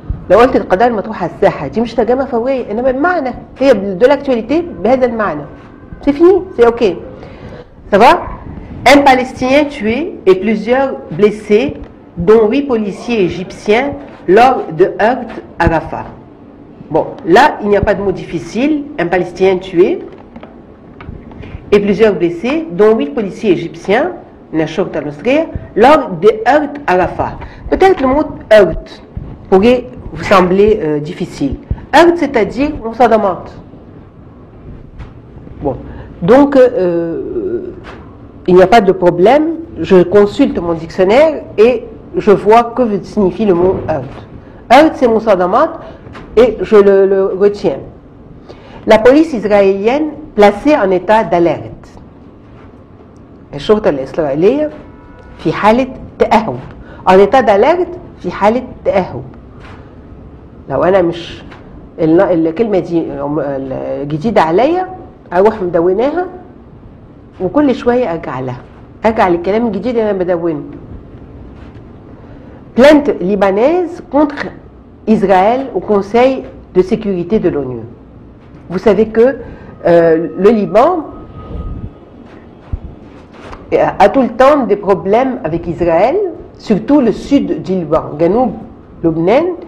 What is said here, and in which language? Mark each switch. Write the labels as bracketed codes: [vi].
[ar] لو قلت القضايا المطروحة على الساحة دي مش ترجمة فورية، إنما بمعنى هي [fr] de l'actualité [ar] بهذا المعنى. [fr] C'est fini, c'est ok. Ça va? Un Palestinien tué et plusieurs blessés, dont 8 policiers égyptiens lors de heurts à Rafah. Bon, là, il n'y a pas de mot difficile. Un Palestinien tué et plusieurs blessés, dont 8 policiers égyptiens, lors des heurts à Rafah. Peut-être le mot heurt pourrait vous sembler difficile. Heurt, c'est-à-dire on s'adamante. Bon, donc il n'y a pas de problème. Je consulte mon dictionnaire et je vois que signifie le mot heurt. Heurt, c'est mon s'adamante et je le retiens. La police israélienne placée en état d'alerte. [ar] الشرطة الإسرائيلية في حالة تأهب. [fr] en état d'alerte [ar] في حالة تأهب. لو أنا مش الكلمة دي جديدة عليا أروح مدوناها وكل شوية أرجع للكلام الجديد اللي أنا بدونه. [fr] Plainte libanaise contre Israël au Conseil de sécurité de l'ONU. Vous savez que le Liban a tout le temps des problèmes avec Israël, surtout le sud du Liban, [ar] Ganoub, Lubnan.